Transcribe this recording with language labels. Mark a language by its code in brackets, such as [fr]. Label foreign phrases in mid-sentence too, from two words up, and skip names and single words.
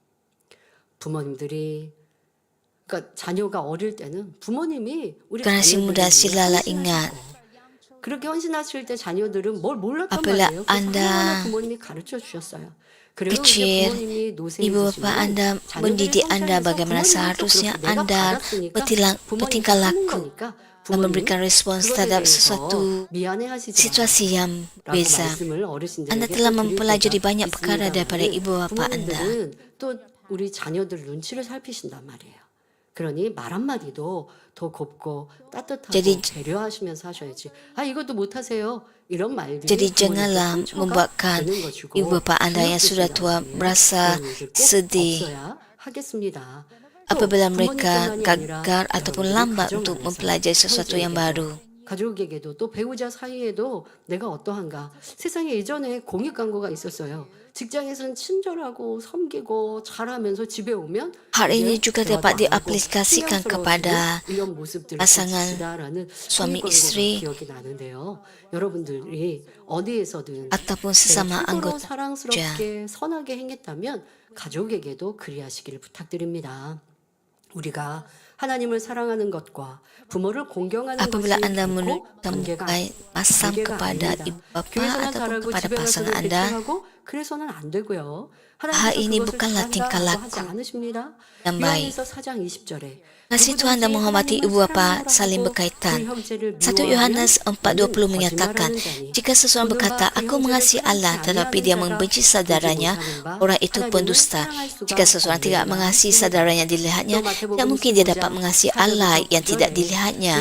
[ko] 부모님들이 그러니까 자녀가 어릴 때는 부모님이 우리 [ms] Generasi muda [ko] 자녀들을 [ms] silalah [ko] 헌신하시고 [ms] ingat, [ko] 그렇게 헌신하실 때 자녀들은 뭘 몰랐단 [ms] apabila [ko] 말이에요. 그래서 [ms] Anda [ko] 하나하나 부모님이 가르쳐 주셨어요. 그리고 이제 [ms] kecil, [ko] 부모님이 [ms] ibu [ko] 노쇠해지시면 [ms] bapa Anda [ko] 자녀들이 [ms] mendidik Anda [ko] 성장해서 [ms] bagaimana [ko] 부모님도 [ms] seharusnya [ko] 그렇게 내가 [ms] Anda [ko] 받았으니까 부모님이 [ms] bertingkah [ko] 하는 [ms] laku [ko] 거니까 [ms] dan [ko] 부모님 [ms] memberikan respons [ko] 그것에 [ms] terhadap [ko] 대해서 [ms] sesuatu [ko] 미안해하시지 [ms] situasi yang [ko] 라고 [ms] berbeza. [ko] 말씀을 어르신들에게 [ms] Anda telah [ko] 또 드릴 [ms] mempelajari [ko] 때가 [ms] banyak perkara daripada [ko] 있습니다만은 [ms] ibu bapa Anda. [ko] 부모님들은 또 우리 자녀들 눈치를 살피신단 말이에요. 그러니 말 한마디도 더 곱고 따뜻하고 [ms] Jadi- [ko] 배려하시면서 하셔야지. 아 이것도 못하세요. 이런 말들이 [ms] Jadi [ko] 부모님께 [ms] janganlah [ko] 상처가 [ms] membuatkan [ko] 되는 것이고 [ms] ibu bapa Anda yang sudah tua [ko] 기억되신다는 [ms] merasa [ko] 그런 일들 꼭 [ms] sedih [ko] 없어야 하겠습니다. 또 [ms] apabila mereka [ko] 부모님뿐만이 아니라 [ms] gagal ataupun [ko] 여러분들이 [ms] lambat [ko] 가정 [ms] untuk [ko] 안에서 [ms] mempelajari sesuatu yang baru. [ko] 가족에게도 또 배우자 사이에도 내가 어떠한가. 세상에 예전에 공익 광고가 있었어요. 직장에서는 친절하고 섬기고 잘하면서 집에 오면 [ms] Hal ini [ko] 이제 [ms] juga [ko] 대화도 [ms] dapat [ko] 안 하고 [ms] diaplikasikan [ko] 신경스러워지는 [ms] kepada [ko] 이런 모습들을 [ms] pasangan [ko] 보시다라는 [ms] suami [ko] 공익 광고가 [ms] istri [ko] 기억이 나는데요. 여러분들이 어디에서든 [ms] ataupun sesama [ko] 최고로 [ms] anggota kerja. [ko] 사랑스럽게 선하게 행했다면 가족에게도 그리하시기를 부탁드립니다. 우리가 하나님을 사랑하는 것과 부모를 공경하는 [ms] Apabila [ko] 것이 [ms] Anda [ko] 결코 관계가 [ms] menemukan pasang [ko] 관계가 [ms] kepada [ko] 아닙니다. [ms] ibu bapa [ko] 교회에서는 [ms] ataupun [ko] 잘하고 [ms] kepada [ko] 집에 가서는 [ms] pasangan Anda, [ko] 대충하고 그래서는 안 되고요. [ms] hal [ko] 하나님께서 [ms] ini [ko] 그것을 [ms] bukanlah tingkah [ko] 잘한다고 [ms] laku [ko] 하지 않으십니다. [ms] yang baik. [ko] 요한일서 4장 20절에 [ms] Kasih Tuhan dan menghormati ibu bapa saling berkaitan. 1 Yohanes 4:20 menyatakan, jika seseorang berkata, aku mengasihi Allah tetapi dia membenci saudaranya, orang itu pendusta. Jika seseorang tidak mengasihi saudaranya dilihatnya, tidak mungkin dia dapat mengasihi Allah yang tidak dilihatnya.